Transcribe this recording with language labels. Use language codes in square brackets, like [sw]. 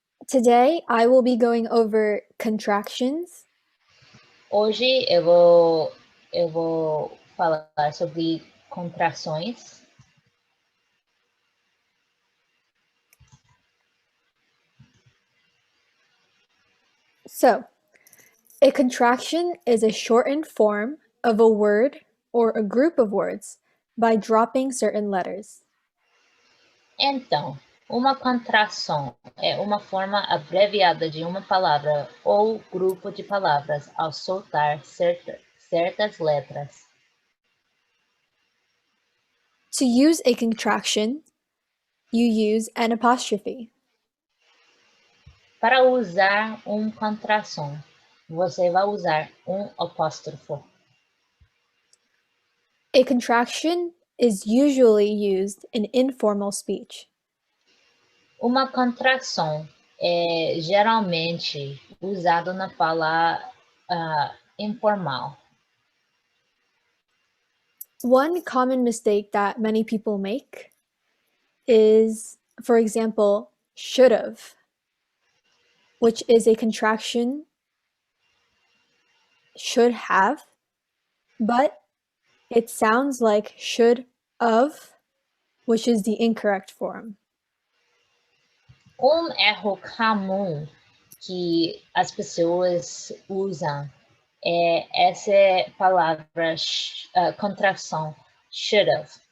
[en] Today, I will be going over contractions. [pt] Hoje eu vou falar sobre contrações. [en] So, a contraction is a shortened form of a word or a group of words by dropping certain letters. [pt] Então, uma contração é uma forma abreviada de uma palavra ou grupo de palavras ao soltar certas letras. [en] To use a contraction, you use an apostrophe. [pt] Para usar contração, você vai usar apóstrofo. [en] A contraction is usually used in informal speech. [pt] Uma contração é geralmente usado na fala informal. [en] One common mistake that many people make is, for example, should've, which is a contraction should have, but it sounds like should of, which is the incorrect form. [pt] Erro comum que as pessoas usam é essa palavra contração, should have.